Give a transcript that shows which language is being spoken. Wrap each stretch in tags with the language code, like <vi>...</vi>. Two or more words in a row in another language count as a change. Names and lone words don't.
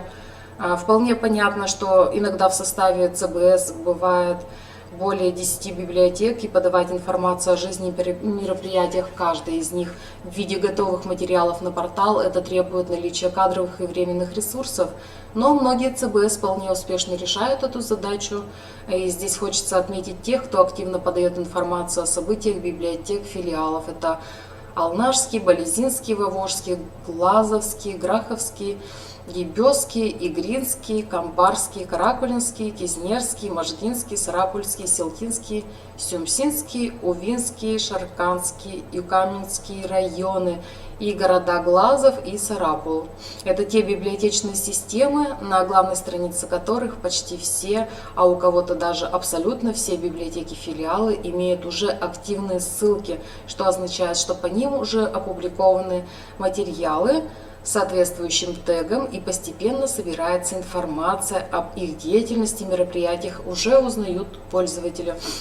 <ru>Вполне понятно, что иногда в составе ЦБС бывает более 10 библиотек, и подавать информацию о жизни и мероприятиях каждой из них в виде готовых материалов на портал, это требует наличия кадровых и временных ресурсов. Но многие ЦБС вполне успешно решают эту задачу. И здесь хочется отметить тех, кто активно подает информацию о событиях библиотек филиалов. Это Алнашский, Болезинский, Вовожский, Глазовский, Граховский, Ебёский, Игринский, Камбарский, Каракулинский, Кизнерский, Можгинский, Сарапульский, Селтинский, Сюмсинский, Увинский, Шарканский и Каменский районы и города Глазов и Сарапул. Это те библиотечные системы, на главной странице которых почти все, а у кого-то даже абсолютно все библиотеки-филиалы имеют уже активные ссылки, что означает, что по ним уже опубликованы материалы с соответствующим тегом, и постепенно собирается информация об их деятельности, мероприятиях, уже узнают пользователи.</ru>